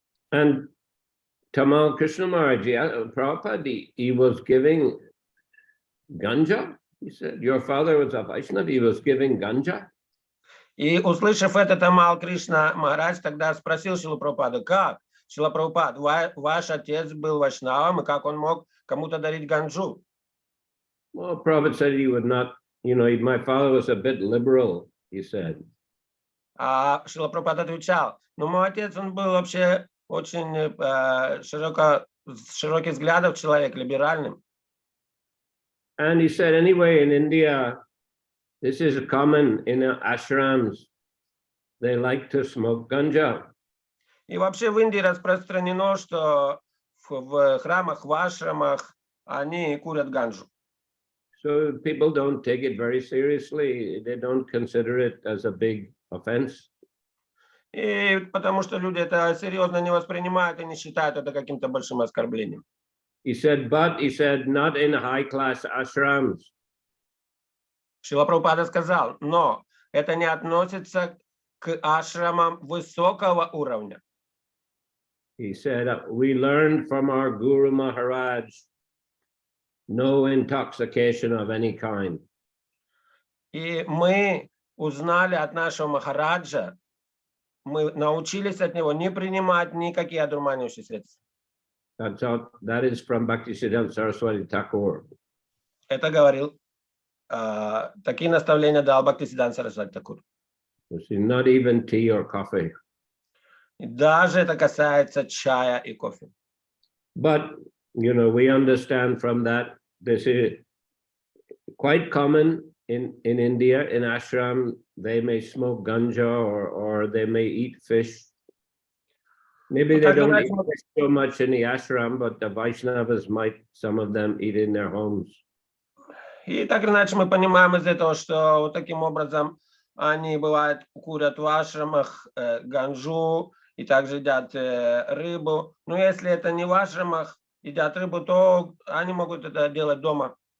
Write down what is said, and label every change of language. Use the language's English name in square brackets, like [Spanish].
[English] And Tamal Krishna Maharaj, Prabhupada, he was giving ganja. He said, your father was a Vaishnava, he was giving ganja. [Russian] И услышав это, Тамал Кришна Махарадж тогда спросил Шрилу Прабхупаду, как? Шрила Прабхупад, ваш отец был вайшнавом, и как он мог кому-то дарить ганджу? [English] Well, Prabhupada said he would not, my father was a bit liberal, he said. [Russian] А Шрила Прабхупад отвечал, мой отец, он был вообще очень широких взглядов человек, либеральным. [English] And he said, anyway, in India, this is common in ashrams. They like to smoke ganja. [Russian] И вообще в Индии распространено, что в храмах, в ашрамах они курят ганджу. [English] So people don't take it very seriously. They don't consider it as a big offense. [Russian] И потому что люди это серьезно не воспринимают и не считают это каким-то большим оскорблением. [English] He said, not in high-class ashrams. [Russian] Шрила Прабхупада сказал, но это не относится к ашрамам высокого уровня. [English] He said, we learned from our Guru Maharaj, no intoxication of any kind. [Russian] И мы узнали от нашего Махараджа, мы научились от него не принимать никакие одурманивающие средства. [English] That is from Bhактиведанта Saraswati Thakur. [Russian] Это говорил, такие наставления дал Бхактиведанта Сарасвати Тхакур. [English] Not even tea or coffee. [Russian] И даже это касается чая и кофе. [English] But, we understand from that, this is quite common in India, in ashram, they may smoke ganja or they may eat fish. Maybe they don't eat fish so much in the ashram, but the Vaishnavas might, some of them eat in their homes. [Russian] И так или иначе мы понимаем из этого, что вот таким образом они бывают курят в ашрамах ганджу и также едят рыбу. Но если это не в ашрамах, едят рыбу, то они могут это делать дома.